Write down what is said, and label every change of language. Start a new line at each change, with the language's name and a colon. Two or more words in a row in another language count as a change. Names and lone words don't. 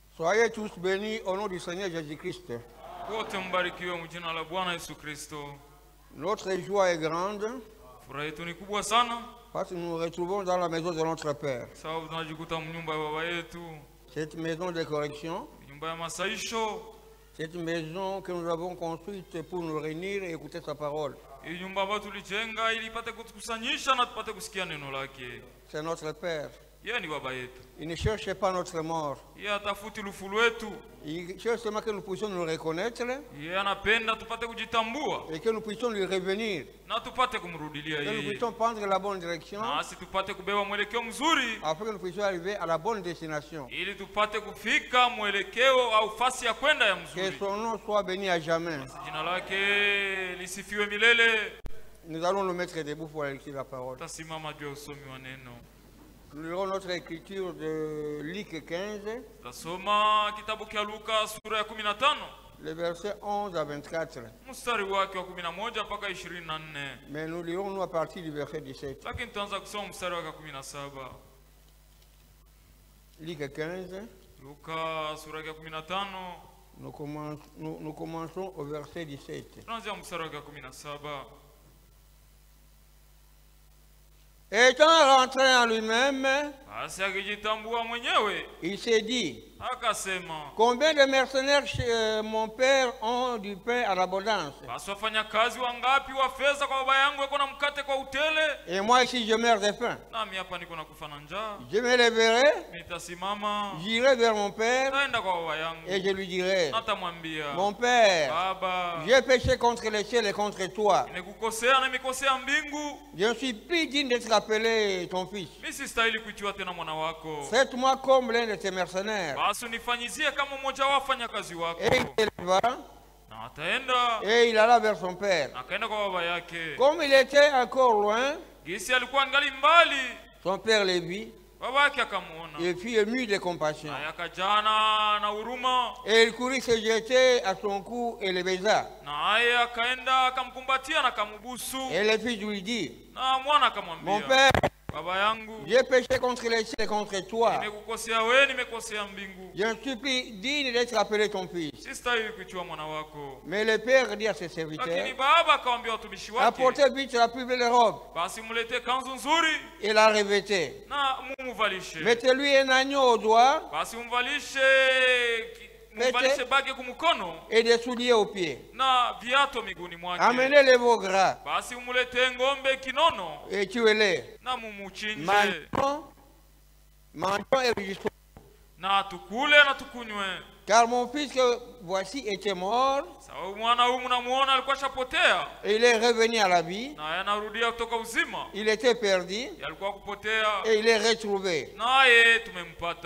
French: Soyez tous bénis au nom du Seigneur Jésus-Christ.
Swahili: Wote mbarikiwe mu jina la Bwana Yesu Kristo.
French: Notre joie est grande
Swahili: Furaha yetu ni kubwa sana
French: parce que nous nous retrouvons dans la maison de notre Père.
Swahili: sababu tunajikuta mnyumba ya baba yetu,
French: Cette maison de correction,
Swahili: nyumba ya masaisho.
French: cette maison que nous avons construite pour nous réunir et écouter sa parole.
Swahili: Hii nyumba ambayo tulijenga ili ipate kutukusanyisha na tupate kusikia neno lake.
French: C'est notre Père.
Swahili: Yeye ni baba yetu.
French: Il ne cherche pas notre mort.
Swahili: Yeye hatafuti lufu lwetu.
French: Il cherche seulement que nous puissions nous reconnaître
Swahili: Yeye anapenda tupate kujitambua
French: et que nous puissions lui revenir.
Swahili: na tupate kumrudilia
French: Que nous
Swahili: yeye.
French: puissions prendre la bonne direction
Swahili: Nasi tupate kubeba mwelekeo mzuri
French: afin que nous puissions arriver à la bonne destination.
Swahili: ili tupate kufika mwelekeo au fasi ya kwenda ya
French: Que
Swahili: mzuri.
French: son nom soit béni à jamais.
Swahili: Jina lake lisifiwe milele.
French: Nous allons nous mettre debout pour écouter la parole.
Swahili: Tasimama juu ya usomi wa neno.
French: Nous lirons notre écriture de Luc 15,
Swahili: Tasoma kitabu cha Luka sura ya 15
French: les versets 11 à 24.
Swahili: mstari wake wa 11 mpaka 24.
French: Mais nous lirons nous à partir du verset 17.
Swahili: Lakini tutaanza kusoma mstari wa 17.
French: Luc 15,
Swahili: Luka sura ya 15
French: nous commençons au verset 17.
Swahili: tunaanzia mstari wa 17.
French: Étant rentré en lui-même,
Swahili: Basi akijitambua mwenyewe
French: il s'est dit,
Swahili: akasema,
French: combien de mercenaires chez mon père ont du pain à l'abondance?
Swahili: basi wafanyakazi wangapi wa fedha kwa baba yangu wako na mkate kwa utele,
French: Et moi ici je meurs de faim.
Swahili: nami hapa niko na kufa na njaa.
French: Je me lèverai,
Swahili: Nitasimama,
French: j'irai vers mon père
Swahili: naenda kwa baba
French: et
Swahili: yangu,
French: je lui dirai,
Swahili: natamwambia,
French: mon père,
Swahili: Baba,
French: j'ai péché contre le ciel et contre toi.
Swahili: nimekukosea na nimekosea mbingu,
French: Je ne suis plus digne d'être appelé ton fils.
Swahili: mimi sistahili kuitwa tena mwana wako.
French: Faites-moi comme l'un de tes mercenaires.
Swahili: Basi unifanyizie kama mmoja wa wafanyakazi wako.
French: Et il s'éleva
Swahili: Na ataenda
French: et il alla vers son père.
Swahili: na akaenda kwa baba yake.
French: Comme il était encore loin,
Swahili: Gisi alikuwa angali mbali,
French: son père le vit
Swahili: baba yake akamuona,
French: et fut ému de compassion.
Swahili: naye akajana na huruma,
French: Et il courut se jeter à son cou et le baisa.
Swahili: naye akaenda akamkumbatia na akambusu,
French: Et le fils lui dit,
Swahili: na mwana
French: mon
Swahili: akamwambia,
French: père,
Swahili: baba yangu,
French: j'ai péché contre le ciel et contre toi.
Swahili: nimekukosea wewe, nimekosea mbingu,
French: Je ne suis plus digne d'être appelé ton fils.
Swahili: sistahili kuitwa mwana wako.
French: Mais le père dit à ses
Swahili: Lakini
French: serviteurs,
Swahili: baba akawaambia watumishi wake,
French: apportez vite la plus belle robe
Swahili: basi mlete kanzu nzuri
French: et la revêtez.
Swahili: na mumuvalishe.
French: Mettez-lui un agneau au doigt
Swahili: Basi mumvalishe bagi kumkono
French: et des souliers aux pieds.
Swahili: na viato miguuni mwake.
French: Amenez les veaux gras
Swahili: Basi umulete ng'ombe kinono
French: et tuez-les.
Swahili: na mumuchinje,
French: Mangeons et réjouissons.
Swahili: na tukule na tukunywe.
French: Car mon fils que voici était mort
Swahili: Sababu mwana huyu mnamuona alikuwa shapotea
French: et il est revenu à la vie.
Swahili: naye anarudia kutoka uzima,
French: Il était perdu
Swahili: alikuwa kupotea
French: et il est retrouvé.
Swahili: naye tumempata,